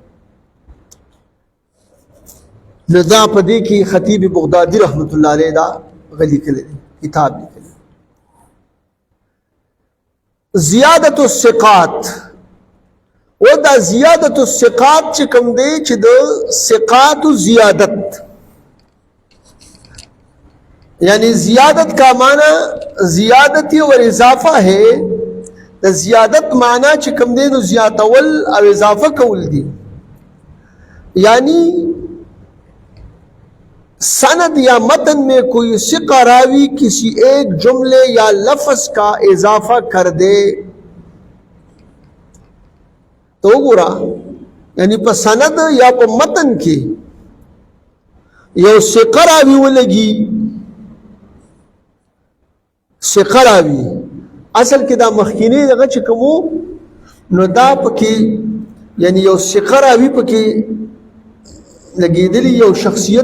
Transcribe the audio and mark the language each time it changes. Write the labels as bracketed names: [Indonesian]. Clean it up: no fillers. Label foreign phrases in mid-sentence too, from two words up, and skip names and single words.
[Pashto] نو دا په دې کې خطیب بغدادي رحمت الله علیه دا غلی کړی کتاب لیکلی [Arabic] زیادت الثقات [Pashto] و دا [Arabic] زیادت الثقات [Pashto] چې کوم دی چې د ثقات زیادت [Urdu] یعنی زیادت کا معنی زیادتی اور اضافہ ہے [Pashto] د زیادت معنی چې کوم دی نو زیاتول او اضافه کول دي یعنی [Urdu] سند یا متن میں کوئی ثقہ راوی کسی ایک جملے یا لفظ کا اضافہ کر دے تو گورا [Pashto] یعنی په سند یا په متن کې یو ثقه راوی ولګي ثقه راوی اصل کې دا مخکینی دغه چې کومو نو دا پکې یعنی یو ثقه راوی پکې لګېدلی یو شخصیت